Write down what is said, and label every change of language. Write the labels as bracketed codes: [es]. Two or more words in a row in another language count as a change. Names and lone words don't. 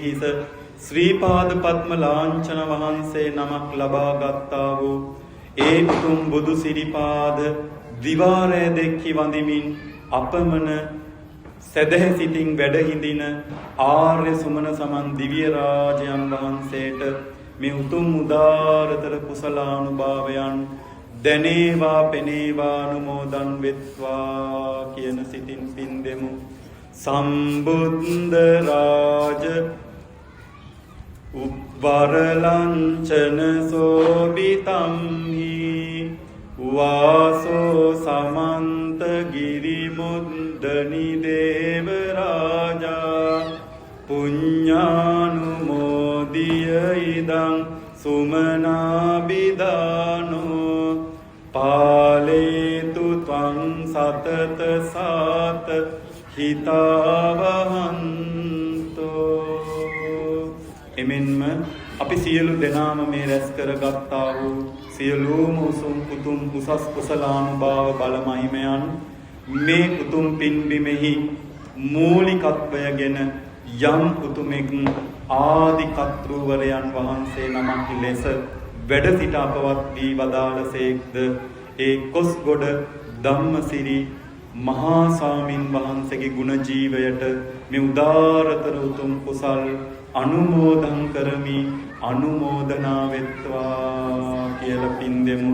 [si] හිස ශ්‍රීපාද පද්ම ලාංඡන වහන්සේ නමක් ලබා ගත්තා වූ ඒ උතුම් බුදු සිරිපාද දිවාරය දෙක්කි වඳිමින් අපමණ සදහැ සිතින් වැඩ හිඳින ආර්ය සුමන සමන් දිව්‍ය රාජයන් වහන්සේට මේ උතුම් උදාරතර කුසලානුභාවයන් දැනේවා පෙනේවා අනුමෝදන් වෙත්වා කියන සිතින් පින් දෙමු. [pi] සම්බුද්ධ රාජ උප්වරලංචන සෝබිතම්හි වාසෝ සමන්ත ගිරිමුද්දනි දේව රාජා පුඤ්ඤානුමෝදිය ඉදං සුමනාබිදානෝ පාලේතු ත්වං සතත සාත හිතාවහන්තෝ. [si] එමෙන්ම අපි සියලු දෙනාම මේ රැස් කරගත්තා වූ සියලුම උසුම් කුතුම් උසස් කුසලානුභාව බල මහිමයන් මේ කුතුම් පින්බිමෙහි මූලිකත්වයගෙන යම් කුතුමෙක් ආදි කර්තෘවරයන් වහන්සේ නමක් ලෙස වැඩ සිට අපවත් වී වදාළසේක්ද ඒ කොස්ගොඩ ධම්මසිරි මහා ස්වාමින් වහන්සේගේ ගුණ ජීවයට මේ උදාරතර උතුම් කුසල් අනුමෝදන් කරමි අනුමෝදනා වෙත්වා කියලා පින් දෙමු.